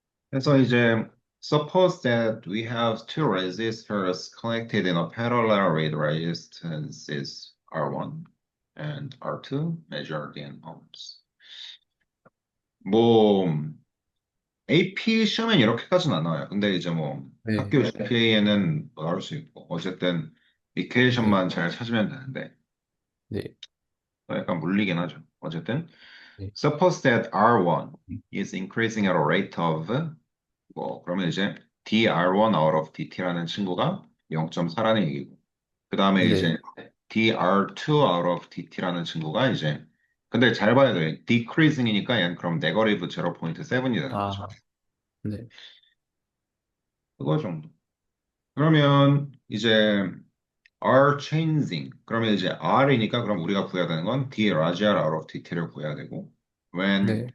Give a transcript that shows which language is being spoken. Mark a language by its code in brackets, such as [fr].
[ko] 그래서 이제 [en] suppose that we have two resistors connected in a parallel with resistances R1 and R2 measured in ohms. [ko] 뭐 AP 시험엔 이렇게까지는 안 나와요. 근데 이제 뭐 네. 학교 GPA에는 뭐 나올 수 있고 어쨌든 네. 이퀘이션만 잘 찾으면 되는데 네. 약간 물리긴 하죠. 어쨌든 네. [en] suppose that R1 is increasing at a rate of [ko] 그러면 이제 dr1 out of dt라는 친구가 0.4라는 얘기고 그 다음에 네. 이제 dr2 out of dt라는 친구가 이제 근데 잘 봐야 돼. decreasing이니까 얘는 그럼 네거티브 0.7이 되는 거죠. 아, 네. 그거 정도. 그러면 이제 [en] r changing [ko] 그러면 이제 r이니까 그럼 우리가 구해야 되는 건 d larger out of dt를 구해야 되고 when